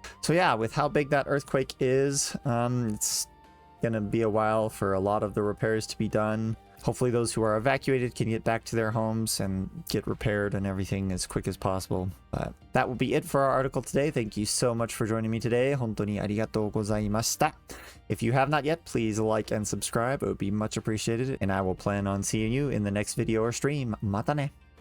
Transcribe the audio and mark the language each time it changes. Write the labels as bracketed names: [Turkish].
[English] So yeah, with how big that earthquake is, it's gonna be a while for a lot of the repairs to be done. hopefully those who are evacuated can get back to their homes and get repaired and everything as quick as possible. But that will be it for our article today. Thank you so much for joining me today. [Japanese] 本当にありがとうございました。 [English] If you have not yet, please like and subscribe. It would be much appreciated, and I will plan on seeing you in the next video or stream. [Japanese] またね。